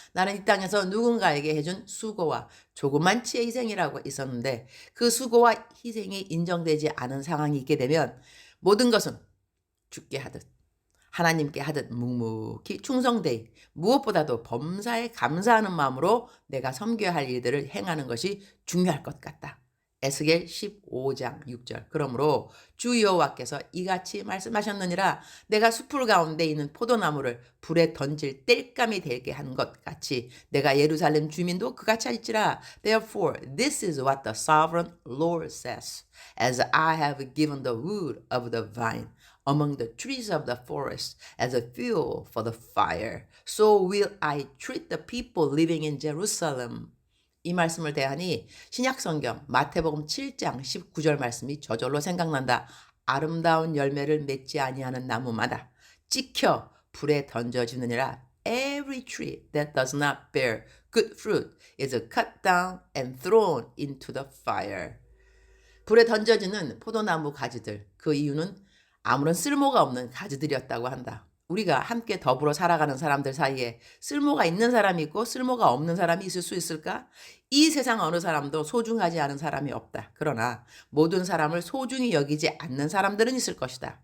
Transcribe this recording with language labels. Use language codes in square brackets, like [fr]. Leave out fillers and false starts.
[ko] 나는 이 땅에서 누군가에게 해준 수고와 조그만치의 희생이라고 있었는데 그 수고와 희생이 인정되지 않은 상황이 있게 되면 모든 것은 죽게 하듯 하나님께 하듯 묵묵히 충성되이 무엇보다도 범사에 감사하는 마음으로 내가 섬겨야 할 일들을 행하는 것이 중요할 것 같다. 에스겔 15장 6절. 그러므로 주 여호와께서 이같이 말씀하셨느니라 내가 숲풀 가운데 있는 포도나무를 불에 던질 땔감이 되게 한 것 같이 내가 예루살렘 주민도 그같이 할지라. [en] Therefore this is what the sovereign Lord says. As I have given the wood of the vine among the trees of the forest as a fuel for the fire, so will I treat the people living in Jerusalem. [ko] 이 말씀을 대하니 신약성경 마태복음 7장 19절 말씀이 저절로 생각난다. 아름다운 열매를 맺지 아니하는 나무마다 찍혀 불에 던져지느니라. [en] Every tree that does not bear good fruit is cut down and thrown into the fire. [ko] 불에 던져지는 포도나무 가지들, 그 이유는 아무런 쓸모가 없는 가지들이었다고 한다. 우리가 함께 더불어 살아가는 사람들 사이에 쓸모가 있는 사람이 있고 쓸모가 없는 사람이 있을 수 있을까? 이 세상 어느 사람도 소중하지 않은 사람이 없다. 그러나 모든 사람을 소중히 여기지 않는 사람들은 있을 것이다.